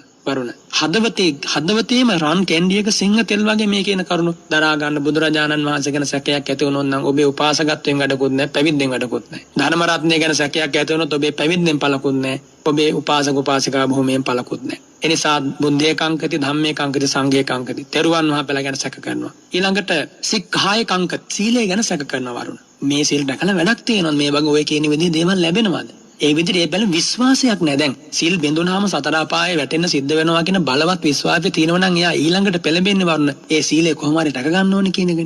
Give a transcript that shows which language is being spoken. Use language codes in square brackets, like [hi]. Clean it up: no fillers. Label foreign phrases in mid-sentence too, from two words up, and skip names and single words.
[si] වරුණ හදවතේම රන් කැන්ඩියක සිංහ තෙල් වගේ මේ කියන කරුණු දරා ගන්න. බුදුරජාණන් වහන්සේ ගැන සැකයක් ඇති වුණොත් නම් ඔබේ උපාසකත්වයෙන් වැඩකුත් නැහැ, පැවිද්දෙන් වැඩකුත් නැහැ. ධර්ම රත්නය ගැන සැකයක් ඇති වුණොත් ඔබේ පැවිද්දෙන් පළකුත් නැහැ, ඔබේ උපාසක උපාසිකා භූමියෙන් පළකුත් නැහැ. [pi] එනිසා බුද්ධේ කංකති, ධම්මේ කංකති, සංඝේ කංකති. [si] තෙරුවන් වහන්සේලා ගැන සැක කරනවා. ඊළඟට [pi] සික්ඛාය කංකති. [si] සීලය ගැන සැක කරනවා වරුණ. මේ සීල් රැකලා වැඩක් තියෙනවද? මේ වගේ ඔය කියන විදිහේ දේවල් ලැබෙනවද? ඒ විදිහට ඒ බැල විශ්වාසයක් නැහැ. දැන් සීල් බෙඳුනාම සතර අපායේ වැටෙන්න සිද්ධ වෙනවා කියන බලවත් විශ්වාසය තියෙනවා නම් එයා ඊළඟට පෙළඹෙන්නේ වරුණ ඒ සීලය කොහොම හරි රැක ගන්න ඕනේ කියන එකනේ.